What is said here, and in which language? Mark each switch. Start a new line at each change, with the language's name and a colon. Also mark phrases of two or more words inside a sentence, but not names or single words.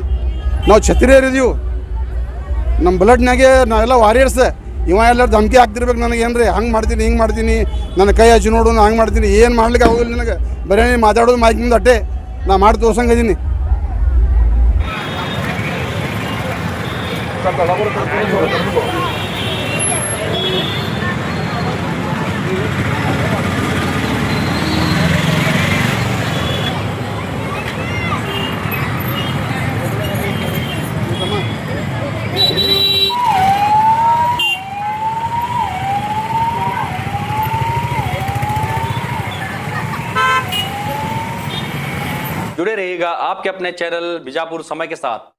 Kannada: ನಾವು ಛತ್ರಿಯರಿದ್ದೀವಿ. ನಮ್ಮ ಬ್ಲಡ್ನಾಗೆ ನಾವೆಲ್ಲ ವಾರಿಯರ್ಸ್. ಇವ ಎಲ್ಲರೂ ಧಮಕಿ ಹಾಕ್ತಿರ್ಬೇಕು ನನಗೆ. ಏನ್ರಿ ಹಂಗೆ ಮಾಡ್ತೀನಿ, ಹಿಂಗೆ ಮಾಡ್ತೀನಿ, ನನ್ನ ಕೈ ಹಚ್ಚಿ ನೋಡು, ನಾನು ಹಂಗೆ ಮಾಡ್ತೀನಿ. ಏನು ಮಾಡ್ಲಿಕ್ಕೆ ಆಗೋದಿಲ್ಲ ನನಗೆ. ಬರೀ ನೀನು ಮಾತಾಡೋದು ಮೈಕ್ ಮುಂದೆ ಅಟ್ಟೆ. ನಾ ಮಾಡಿ ತೋರ್ಸಂಗಿದ್ದೀನಿ.
Hindi: जुड़े रहिएगा आपके अपने चैनल बीजापुर समय के साथ।